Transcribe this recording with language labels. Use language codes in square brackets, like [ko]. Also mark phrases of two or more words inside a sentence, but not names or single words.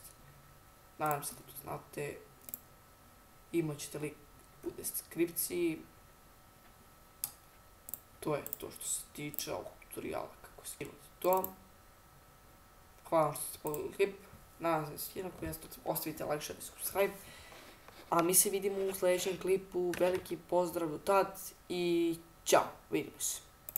[hr] Nadam se da to znate. Imat ćete link u deskripciji. To je to što se tiče ovog tutoriala kako skinuti to. Hvala vam što ste pogledali klip. Nadam se da se skinuo, ostavite [en] like, share [hr] i subscribe. A mi se vidimo u sljedećem klipu. Veliki pozdrav do tad i ćao, vidimo se.